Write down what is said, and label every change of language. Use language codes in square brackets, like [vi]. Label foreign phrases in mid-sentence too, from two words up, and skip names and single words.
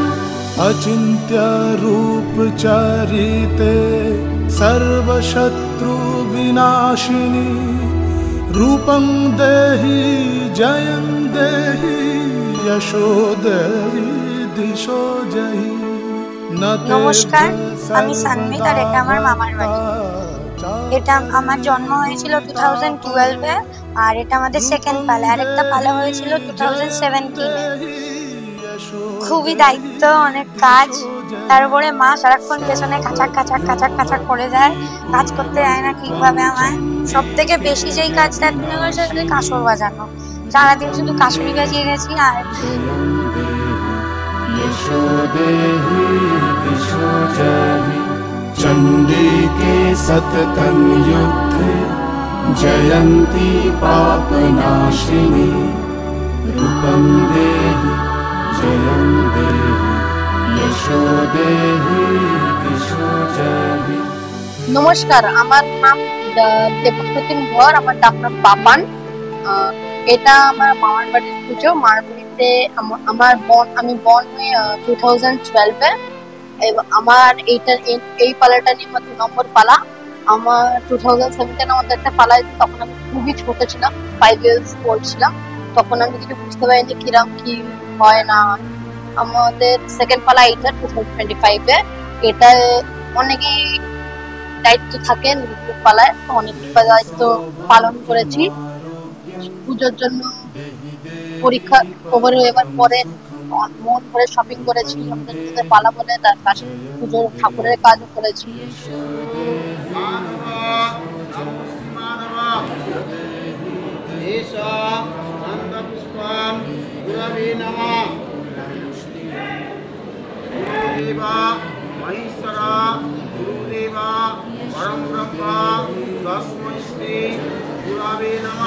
[sa] अचिन्त्य रूप चरिते सर्वशत्रु विनाशिनी। रूपं देहि जयं देहि यशो देहि दिशो जहि। [bn] নমস্কার, আমি সানমিক, আর এটা আমার মামার বাড়ি। এটা আমার জন্ম হয়েছিল 2012-এ, আর এটা আমাদের সেকেন্ড পালা। আরেকটা পালা হয়েছিল 2017-এ। খুবই দায়িত্ব, অনেক কাজ। তারপরে মা সারাক্ষণ পেছনে কাচাক কাচাক কাচাক কাচাক করে যায়, কাজ করতে যায় না ঠিকভাবে। আমার সব থেকে বেশি যেই কাজটা মনে হয় সেটা কাসর বাজানো। সারাদিন শুধু কাসরি বাজিয়ে গেছি। আর [sa] यशो देहि दिशो जहि। चंडी के सततं युद्धे जयंती पापनाशिनी रूपं देहि जयं देहि यशो देहि दिशो जहि। [bn] নমস্কার, আমার নাম দেবপ্রতিম ধর, আমার ডাকনাম পাপান। এটা আমার মামার বাড়ির পুজো। মামার বাড়িতে আমি বর্ন হয়ে 2012-এ। আমার এই পালাটা নিয়ে আমার 2 নম্বর পালা। আমার 2017 আমাদের একটা পালা, তখন আমি খুবই ছোট ছিলাম, [en] 5 years old [bn] ছিলাম। তখন আমি কিছু বুঝতে পারিনি কিরম কি হয় না। আমাদের সেকেন্ড পালা এইটা 2025-এ। এটা অনেকেই দায়িত্ব থাকে পালায়, অনেক দায়িত্ব পালন করেছি। পুজোর জন্য পরীক্ষা ওভার হবার পরে মন করে শপিং করেছি, আমাদের পালা বলে তার পাশে পুজোর ঠাকুরের কাজও করেছি। [sa] महेश्वरा गुरुदेवा परम ब्रह्मा तस्मै श्री गुरवे नमः।